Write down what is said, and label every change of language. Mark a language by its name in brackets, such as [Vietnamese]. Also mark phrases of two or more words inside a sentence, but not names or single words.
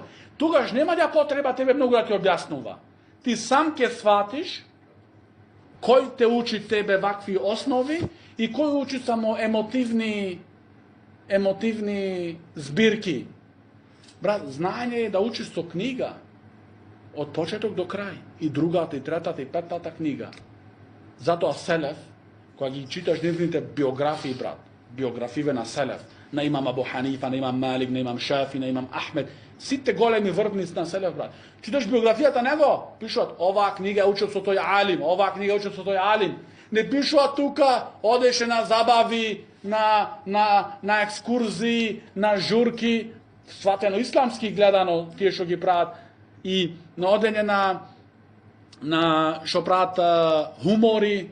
[Macedonian] Тогаш нема да потреба тебе многу да ти објаснува. Ти сам ќе сватиш кој те учи тебе вакви основи и кој учи само емотивни збирки. Брат, знаење е да учиш со книга од почеток до крај. И другата, и третата, и петата книга. Затоа селеф, кога ги читаш нивните биографии, брат, биографиве на селеф, na imam Abu Hanifa, na imam Malik, na imam Šafi, na imam Ahmed. Сите големи врвници на селев, брат. Читаш биографијата него, пишат, оваа книга учил со тој алим, оваа книга учил со тој алим. Не пишува тука, одеше на забави, на екскурзии, на журки, сватено исламски гледано, тие што ги прават, и на одење на што прават хумори.